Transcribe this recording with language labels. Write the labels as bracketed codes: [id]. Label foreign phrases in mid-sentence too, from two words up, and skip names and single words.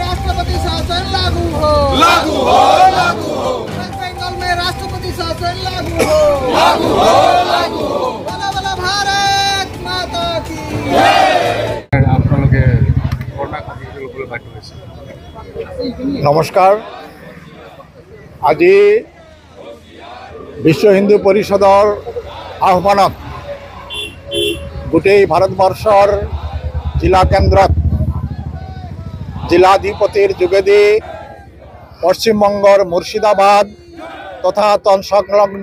[hi] राष्ट्रपति शासन लागू हो, लागू हो, लागू हो। वेस्ट बंगाल में राष्ट्रपति शासन लागू हो, लागू हो, लागू हो। बोलो बोलो भारत माता की। [as] নমস্কাৰ। আজি বিশ্ব হিন্দু পৰিষদৰ আহ্বানত গোটেই ভাৰতবৰ্ষৰ জিলা কেন্দ্ৰত জিলাধিপতিৰ যোগেদি পশ্চিমবংগৰ মুৰ্শিদাবাদ তথা তৎসংলগ্ন